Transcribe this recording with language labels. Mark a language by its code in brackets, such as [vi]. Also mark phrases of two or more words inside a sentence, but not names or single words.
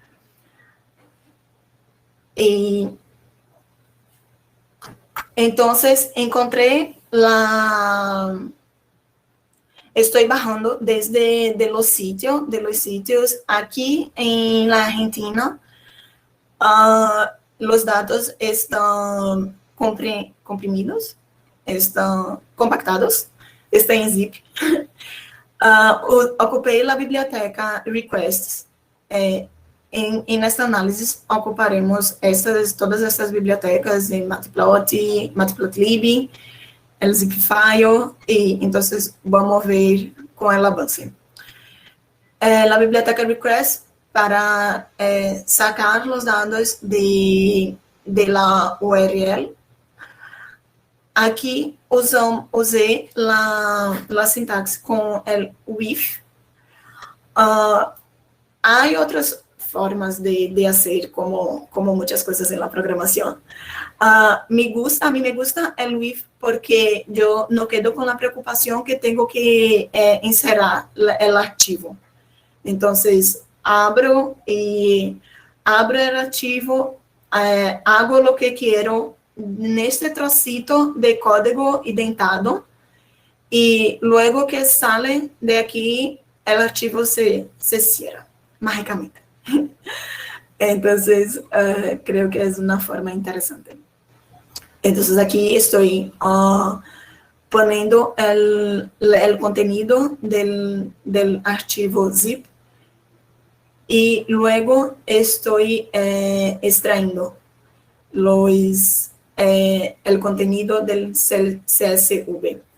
[es] Y entonces encontré estoy bajando desde de los sitios aquí en la Argentina. Los datos están comprimidos, están compactados, están en zip. [pt] Ocupei a biblioteca Requests. Em esta análise, ocuparemos todas essas bibliotecas em Matplotlib, el zipfile, e então vamos ver com el avance. A biblioteca Request para sacar os dados de la URL. Aqui usei a sintaxe com o with. Há outras formas de fazer, como muitas coisas na programação. A mim [es] me gusta el [pt] with porque eu não quedo com a preocupação que tenho que inserir o arquivo. Então, abro o arquivo, hago o que quero neste trocito de código indentado e logo que sale de aqui, o arquivo se cierra mágicamente. Então, creo que é uma forma interessante. [es] Então, aqui estou poniendo el contenido del archivo zip y luego estoy extrayendo el contenido del CSV.